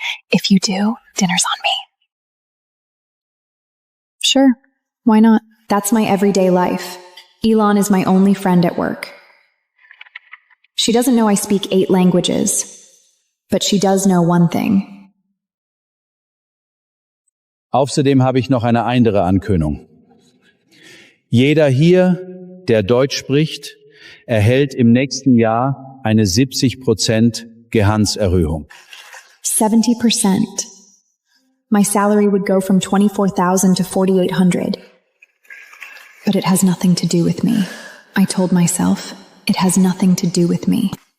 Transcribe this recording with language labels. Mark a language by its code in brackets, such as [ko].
[en] If you do, dinner's on me. Sure, why not? That's my everyday life. Elon is my only friend at work. She doesn't know I speak 8 languages, but she does know one thing. [de] Außerdem habe ich noch eine andere Ankündigung. Jeder hier, der Deutsch spricht, erhält im nächsten Jahr eine 70% Gehaltserhöhung. 70%. [en] My salary would go from $24,000 to $4,800. But it has nothing to do with me. I told myself, it has nothing to do with me.